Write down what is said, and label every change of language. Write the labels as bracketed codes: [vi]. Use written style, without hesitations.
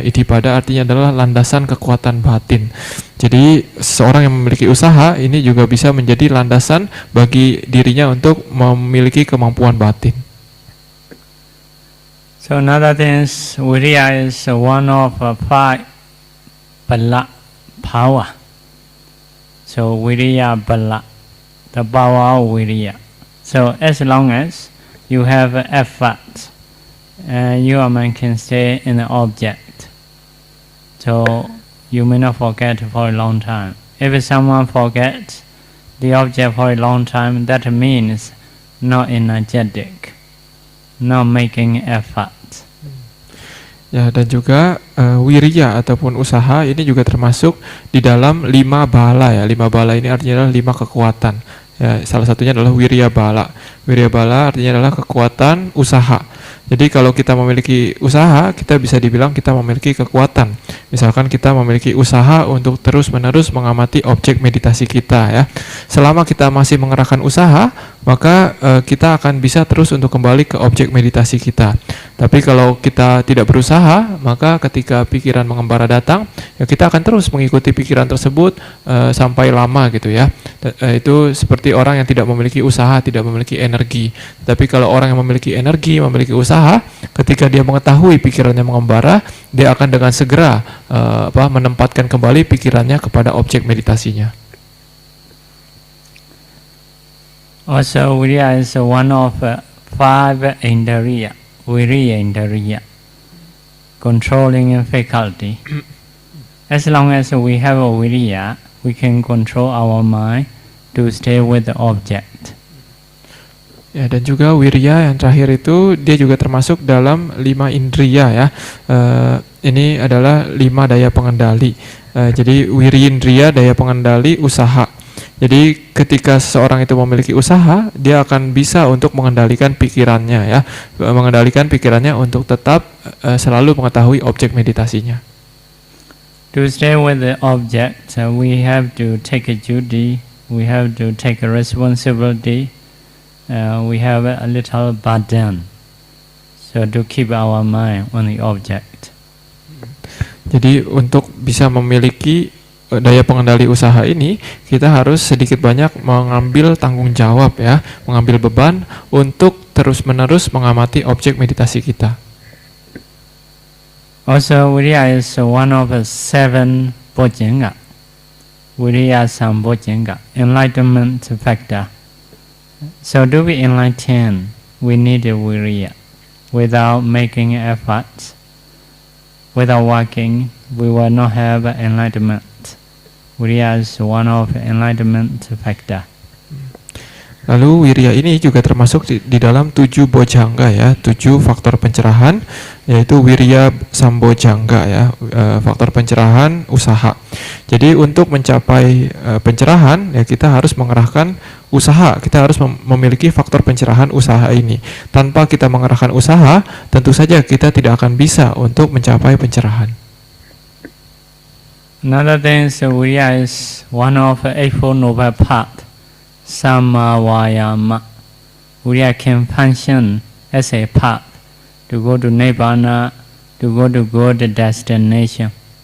[id] Iddhipada artinya adalah landasan kekuatan batin. Jadi seorang yang memiliki usaha ini juga bisa menjadi landasan bagi dirinya untuk memiliki kemampuan batin. [en] So another thing is Viriya is one of 5 bala power. So Viriya bala, the power of Viriya. So as long as you have effort, your mind can stay in the object. So you may not forget for a long time. If someone forgets the object for a long time, that means not energetic, not making effort. [id] Ya, dan juga wiriya ataupun usaha ini juga termasuk di dalam 5 bala ya. 5 bala ini artinya adalah 5 kekuatan. Ya, salah satunya adalah wirya bala. Wirya bala artinya adalah kekuatan usaha. Jadi kalau kita memiliki usaha, kita bisa dibilang kita memiliki kekuatan. Misalkan kita memiliki usaha untuk terus-menerus mengamati objek meditasi kita ya. Selama kita masih mengerahkan usaha, maka kita akan bisa terus untuk kembali ke objek meditasi kita. Tapi kalau kita tidak berusaha, maka ketika pikiran mengembara datang, ya kita akan terus mengikuti pikiran tersebut sampai lama gitu ya. Itu seperti orang yang tidak memiliki usaha, tidak memiliki energi. Tapi kalau orang yang memiliki energi, memiliki usaha, ketika dia mengetahui pikirannya mengembara, dia akan dengan segera menempatkan kembali pikirannya kepada objek meditasinya. [en] Also, Viriya is one of 5 indriya, Viriya indriya, controlling faculty. As long as we have a Viriya, we can control our mind to stay with the object. [id] Ya, dan juga wirya yang terakhir itu dia juga termasuk dalam 5 indriya ya. Ini adalah 5 daya pengendali. Jadi wirindriya daya pengendali usaha. Jadi ketika seseorang itu memiliki usaha, dia akan bisa untuk mengendalikan pikirannya ya, mengendalikan pikirannya untuk tetap selalu mengetahui objek meditasinya. [en] To stay with the object, we have to take a duty, we have to take a responsibility. We have a little burden, so to keep our mind on the object. [id] Jadi untuk bisa memiliki daya pengendali usaha ini, kita harus sedikit banyak mengambil tanggung jawab ya, mengambil beban untuk terus-menerus mengamati objek meditasi kita. [en] Also, Viriya is one of 7 bojjhanga. Viriya sambojjhanga, enlightenment factor. So to be enlightened, we need a Viriya. Without making efforts, without working, we will not have enlightenment. Viriya is one of enlightenment factor. [id] Lalu wirya ini juga termasuk di dalam 7 bojjhanga ya, 7 faktor pencerahan, yaitu wirya sambojjhanga ya, faktor pencerahan usaha. Jadi untuk mencapai pencerahan ya kita harus mengerahkan usaha, kita harus memiliki faktor pencerahan usaha ini. Tanpa kita mengerahkan usaha, tentu saja kita tidak akan bisa untuk mencapai pencerahan. [en] Another thing is Viriya is one of 8 noble path. Samma Vayama. Viriya can function as a path to go to Nibbana, to go to good destination.